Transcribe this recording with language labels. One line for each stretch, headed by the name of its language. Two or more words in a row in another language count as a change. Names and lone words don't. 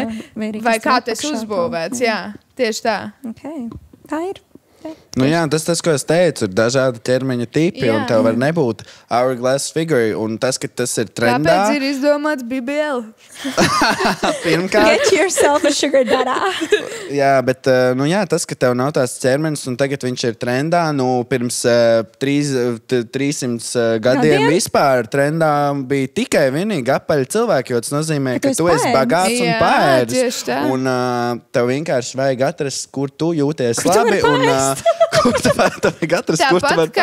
Latvian: Vai kā tu esi uzbūvēts, jā, tieši tā. Okay. Tā ir. Nu jā, tas, ko es teicu, ir dažādi ķermeņa tipi, un tev var nebūt
English: hourglass figure,
Latvian: un tas, ka tas ir trendā. Kāpēc ir izdomāts BBL? Pirmkārt.
English: Get yourself a sugar dada.
Latvian: Jā, bet tas, ka tev nav tās ķermenis, un tagad viņš ir trendā, pirms 300 gadiem vispār trendā bija tikai vienīgi apaļi cilvēki, jo tas nozīmē, ka tu esi bagāts un pērs. Un tev vienkārši vajag atrast, kur tu jūties labi, un kur tu vajag atrast, kur tu vari